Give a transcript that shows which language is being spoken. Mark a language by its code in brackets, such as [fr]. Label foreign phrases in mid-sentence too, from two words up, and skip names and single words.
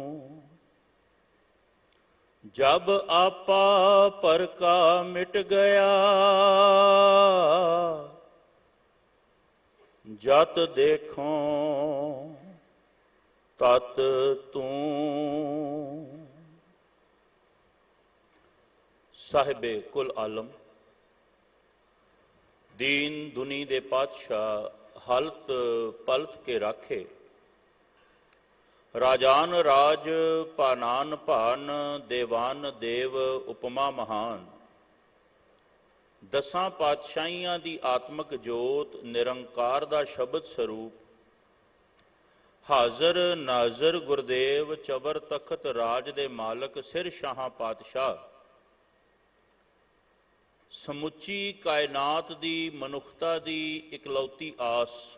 [hi] जब आपा पर का मिट गया, जत देखूं तत तू। [pa] ਸਾਹਿਬੇ ਕੁਲ ਆਲਮ ਦੀਨ ਦੁਨੀ ਦੇ ਪਾਤਸ਼ਾਹ ਹਲਤ ਪਲਤ ਕੇ ਰਾਖੇ। ਰਾਜਾਨ ਰਾਜ ਪਾਨਾਨ ਭਾਨ, ਦੇਵਾਨ ਦੇਵ ਉਪਮਾ ਮਹਾਨ। ਦਸਾਂ ਪਾਤਸ਼ਾਹੀਆਂ ਦੀ ਆਤਮਕ ਜੋਤ, ਨਿਰੰਕਾਰ ਦਾ ਸ਼ਬਦ ਸਰੂਪ। ਹਾਜ਼ਰ ਨਾਜ਼ਰ ਗੁਰਦੇਵ ਚਵਰ ਤਖ਼ਤ ਰਾਜ ਦੇ ਮਾਲਕ, ਸਿਰ ਸ਼ਾਹ ਪਾਤਸ਼ਾਹ। ਸਮੁੱਚੀ ਕਾਇਨਾਤ ਦੀ ਮਨੁੱਖਤਾ ਦੀ ਇਕਲੌਤੀ ਆਸ।